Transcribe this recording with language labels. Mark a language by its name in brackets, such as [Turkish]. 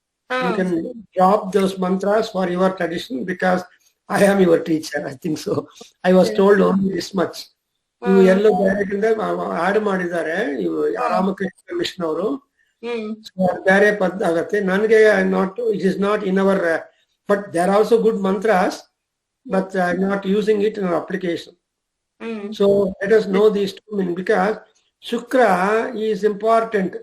[English] You can drop those mantras for your tradition because I am your teacher. I think so. I was told only this much. [Kannada] ಇವು ಎಲ್ಲ ಬೇರೆಗಿಂದ add ಮಾಡಿದ್ದಾರೆ ಇವು Ramakrishna mission ಅವರು. ಬೇರೆ ಪದ ಆಗತ್ತೆ. [English] ನನಗೆ not, it is not in our, but they are also good mantras, but I am not using it in our application. So let us know these two meaning because Shukra is important.